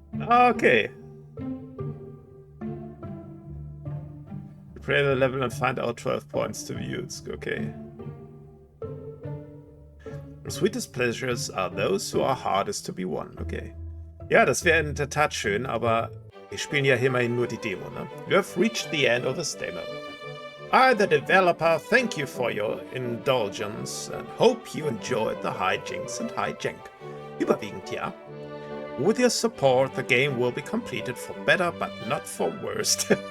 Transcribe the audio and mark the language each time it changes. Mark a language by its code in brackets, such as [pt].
[en] Okay. Play the level and find out 12 points to use. Okay. The sweetest pleasures are those who are hardest to be won. Okay. [de] Ja, das wäre in der Tat schön, aber wir spielen ja immerhin nur die Demo, ne? [en] You have reached the end of this demo. I, the developer, thank you for your indulgence and hope you enjoyed the hijinks and hijank. [de] Überwiegend, ja. [en] With your support, the game will be completed for better, but not for worst.